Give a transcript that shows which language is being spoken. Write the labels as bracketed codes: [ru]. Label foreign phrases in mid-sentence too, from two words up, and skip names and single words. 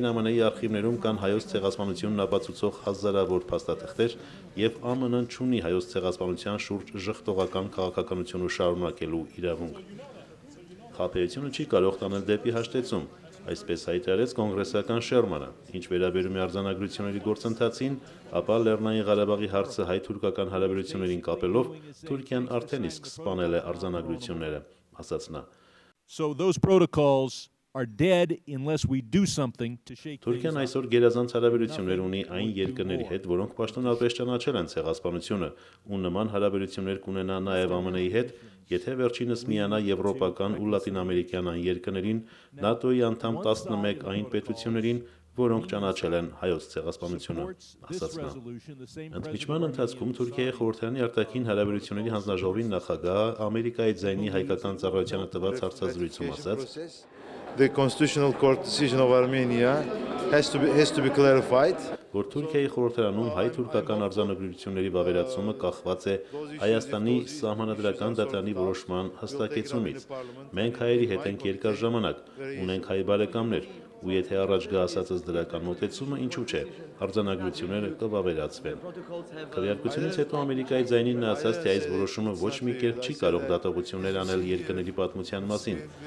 [hy] ԱՄՆ-ի արխիվներում կան հայոց ցեղասպանությունն ապացուցող հազարավոր փաստաթղթեր եւ ԱՄՆ-ն չունի հայոց ցեղասպանության շուրջ ժխտողական քաղաքականություն շարունակելու իրավունք։ Խաբեությունը չի կարող տանել դեպի հաշտեցում, այսպես հայտարարեց կոնգրեսական Շերմանը։ Ինչ վերաբերում է արձանագրությունների գործընթացին, ապա Լեռնային Ղարաբաղի հարցը հայ-թուրքական հարաբերություններին կապելով Թուրքիան արդեն իսկ սպանել է արձանագրությունները, ասաց նա։ [en] So those protocols are dead unless we do something to shake [hy] Թուրքիան այսօր գերազանց հարաբերություններ ունի այն երկրների հետ, որոնք պաշտոնապես ճանաչել են ցեղասպանությունը, ու նման հարաբերություններ կունենա նաև ԱՄՆ-ի հետ, եթե վերջինս միանա եվրոպական ու լատինամերիկյան այն երկրներին, ՆԱՏՕ-ի անդամ 11 այն պետություններին, որոնք ճանաչել են հայոց ցեղասպանությունը, ասաց նա։ Ընդմիջման ընթացքում Թուրքիայի խորհրդարանի արտաքին հարաբերությունների հանձնաժողովի նախագահը Ամերիկայի ձայնի հայկական ծառայությանը տված հարցազրույցում ասաց. [en] The Constitutional Court decision of Armenia has to be clarified. [hy] Որ Թուրքիայի խորհրդարանում հայ-թուրքական արձանագրությունների վավերացումը կախված է Հայաստանի սահմանադրական դատարանի որոշման հստակեցումից։ Մենք հայերի հետ ենք երկար ժամանակ, ունենք հայ բարեկամներ, ու եթե առաջ գա ասածս դրական մոտեցումը, ինչու՞ չէ, արձանագրությունները կվավերացվեն։ Քվեարկությունից հետո Ամերիկայի ձայնին նա ասաց, թե այս որոշումը ոչ մի կերպ չի կարող դատողություններ անել երկրների պատմության մասին։